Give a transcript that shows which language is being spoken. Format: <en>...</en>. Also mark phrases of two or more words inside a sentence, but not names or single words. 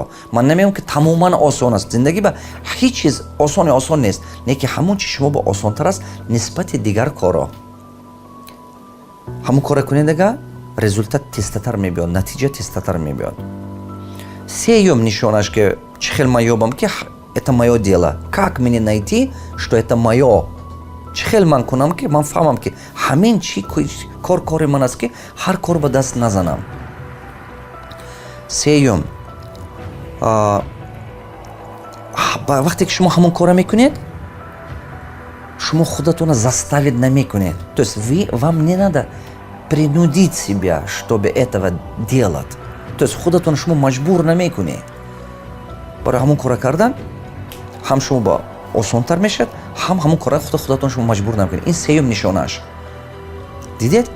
<tg>Ман намегӯям ки тамоман осон аст. Зиндагӣ ба ҳеҷ чиз осон нест. Не ки ҳамон чи шумо ба осонтар аст нисбати дигар коро. ҳамон кора кунед, ага результат тестатар мебиёд, натиҷа тестатар мебиёд. Сеюм нишонаш ки чӣ хел ман ёбам ки</tg> <ru>это моё дело. Как мне найти, что это моё?</ru> <tg>Чӣ хел ман кунам ки ман фаҳмам ки ҳамин чи кори ман аст ки ҳар кор ба даст назанам. Сеюм, вақте ки шумо ҳамон кора мекунед, шумо худатона заставить намекунед.</tg> <ru>То есть вам не надо принудить себя, чтобы этого делать. То есть</ru> <tg>худатона шумо маҷбур намекунед. барои ҳамон кора кардан ҳам шумо ба осонтар мешавад, ҳамон кора худатон шумо маҷбур намекунед. ин сеюм нишонаш. Дидед?</tg>